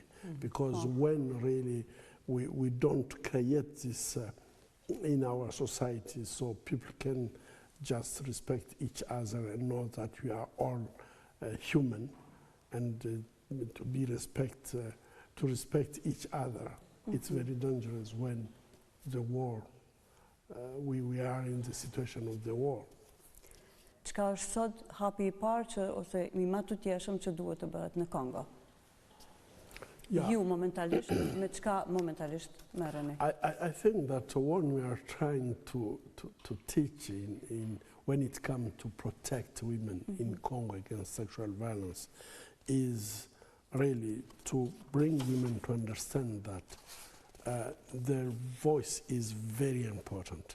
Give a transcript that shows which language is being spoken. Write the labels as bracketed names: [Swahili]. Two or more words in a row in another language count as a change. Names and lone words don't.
[English] Because when really we don't create this in our society, so people can just respect each other and know that we are all human, and to be respect to respect each other. It's very dangerous when the war, we are in the situation of the war. [Albanian] Çka është sot hapi I parë që ose I më tutjeshëm që duhet të bëhet në Kongo? Ju momentalisht, me çka momentalisht merreni? [English] I think that what we are trying to teach when it comes to protect women in Congo against sexual violence is really to bring women to understand that their voice is very important.